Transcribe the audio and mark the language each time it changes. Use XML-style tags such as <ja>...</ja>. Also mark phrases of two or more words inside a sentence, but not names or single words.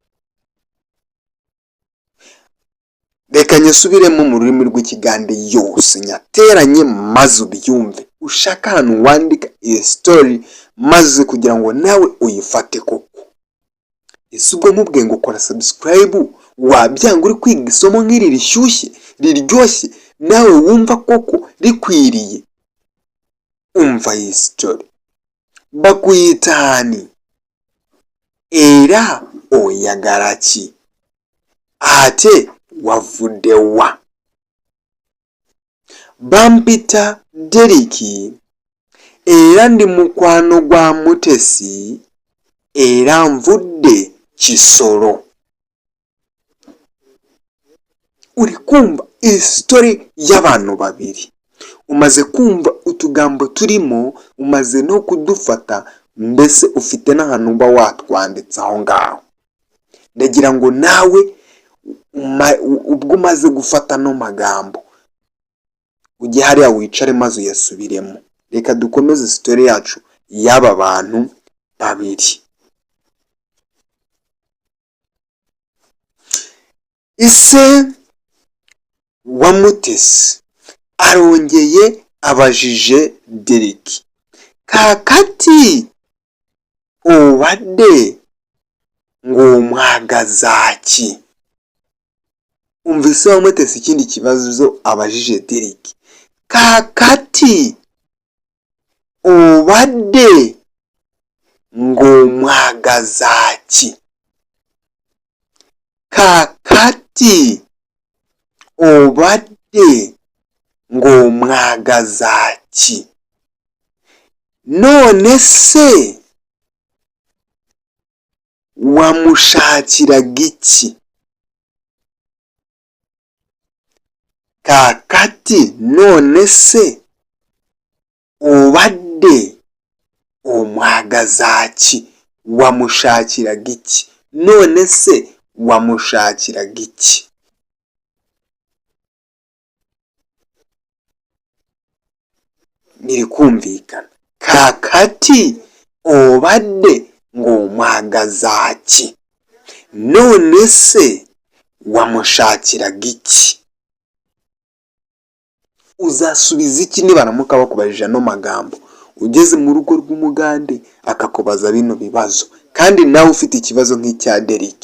<rw>Reka nyasubiremo mu rurimi rw'Ikigande yose nyateranye maze ubyumve, ushaka ahantu wandika iyi story maze kugira ngo nawe uyifate koko. Ese ubwo nkubwiye ngo kora subscribe wabyanga uri kwiga isomo nk'iri rishyushye riryoshye nawe wumva koko rikwiriye? Umva iyi story.</rw> <lg>Bakuyitani era oyagaraki ate wavudde wa? Bampita Derek, era ndi mukwano gwa Mutesi, era nvudde Kisoro.</lg> <rw>Uri kumva story y'abantu babiri, umaze kumva utugambo turimo, umaze no kudufata, mbese ufite n'ahantu uba watwanditse aho ngaho. Ndagira ngo nawe ubwo umaze gufata no magambo ujye hariya wicare maze uyasubiremo. Reka dukomeze story yacu y'aba bantu babiri. Ise wa Mutesi arongeye abajije Derek,</rw> <lg>kakati obadde ng'omwagazaki?</lg> <rw>Umvise wa Mutesi ikindi kibazo abajije Derek,</rw> <lg>kakati obadde ng'omwagazaki? Kakati obadde ng'omwagazaki?</lg> <rw>None se wamushakiraga iki?</rw> <lg>Kakati</lg> <rw>none se</rw> <lg>obadde omwagazaki?</lg> <rw>Wamushakiraga iki? None se wamushakiraga iki? Niri kumvikana?</rw> <lg>Kakati obadde ng'omwagazaki?</lg> <rw>None se wamushakiraga iki? Uzasubiza iki nibaramuka bakubajije no magambo ugeze mu rugo rw'umugande akakubaza bino bibazo, kandi nawe ufite ikibazo nk'icya Derek?</rw>